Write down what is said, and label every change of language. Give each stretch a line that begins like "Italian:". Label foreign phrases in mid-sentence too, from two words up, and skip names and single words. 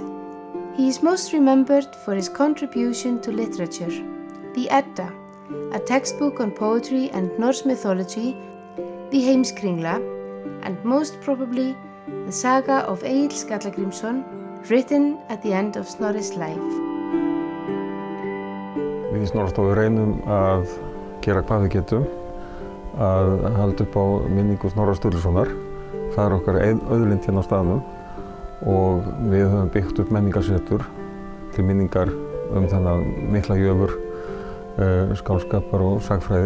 English: He is most remembered for his contribution to literature, the Edda, a textbook on poetry and Norse mythology, the Heimskringla, and most probably the saga of Egill Skallagrímsson, written at the end of Snorri's life.
Icelandic: Við í Snorrastofu reynum að gera hvað við getum, að halda upp á minningu Snorra Sturlusonar. Það er okkar auðlind hérna á staðnum og við höfum byggt upp menningarsetur til minningar þennan mikla jöfur skáldskapar og sagfræði.